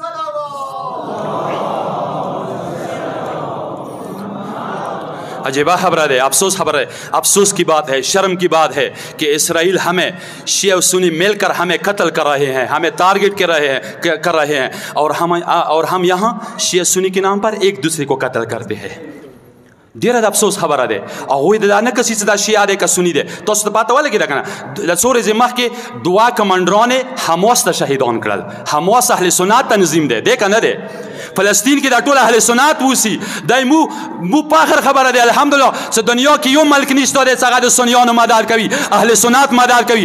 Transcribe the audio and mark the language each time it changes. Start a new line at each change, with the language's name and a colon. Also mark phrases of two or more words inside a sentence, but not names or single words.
Urdu: عجیبہ خبر ہے، افسوس خبر ہے، افسوس کی بات ہے، شرم کی بات ہے کہ اسرائیل ہمیں شیعہ و سنی مل کر ہمیں قتل کر رہے ہیں، ہمیں ٹارگٹ کر رہے ہیں اور ہم یہاں شیعہ سنی کے نام پر ایک دوسرے کو قتل کرتے ہیں.
Pashto: ډیره د افسوس خبره ده. هغوی د دا نه کسي چې دا شیعه دی که سني دی. تاسو ته پته ولګېده که نه د څو ورځې مخکې 2 کمانډران حماس ته شهیدان کړل. حماس اهل سنت تنظیم دی که نه دی؟ فلسطین کې دا ټول اهل سنت اوسي. دی مو فخر خبره دی الحمدلله چې دنیا کې یو ملک نشته دی چې هغه د سنیانو مدد کوي، اهل سنت مدد کوي.